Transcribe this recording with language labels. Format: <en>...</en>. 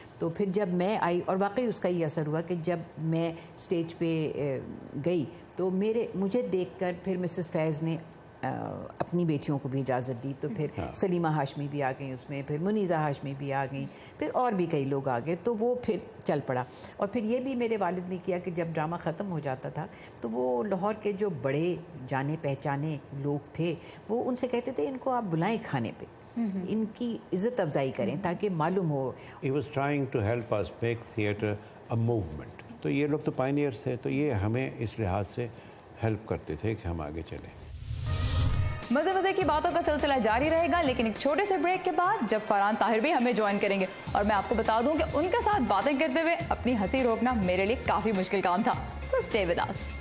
<ur>تو پھر جب میں آئی, اور واقعی اس کا یہ اثر ہوا کہ جب میں اسٹیج پہ گئی تو مجھے دیکھ کر پھر مسز فیض نے اپنی بیٹیوں کو بھی اجازت دی. تو پھر سلیمہ ہاشمی بھی آ گئیں اس میں, پھر منیزہ ہاشمی بھی آ گئیں, پھر اور بھی کئی لوگ آ گئے, تو وہ پھر چل پڑا. اور پھر یہ بھی میرے والد نے کیا کہ جب ڈرامہ ختم ہو جاتا تھا تو وہ لاہور کے جو بڑے جانے پہچانے لوگ تھے وہ ان سے کہتے تھے ان کو آپ بلائیں کھانے پہ, ان کی عزت افزائی کریں تاکہ معلوم ہو.</ur> <en>He was trying to help us make theatre a movement.</en> <ur>تو یہ لوگ تو پائنیئرس تھے, تو یہ ہمیں اس لحاظ سے ہیلپ کرتے تھے کہ ہم آگے چلیں. مزے کی باتوں کا سلسلہ جاری رہے گا, لیکن ایک چھوٹے سے بریک کے بعد جب فرحان طاہر بھی ہمیں جوائن کریں گے, اور میں آپ کو بتا دوں کہ ان کے ساتھ باتیں کرتے ہوئے اپنی ہنسی روکنا میرے لیے کافی مشکل کام تھا.</ur> <en>So stay with us.</en>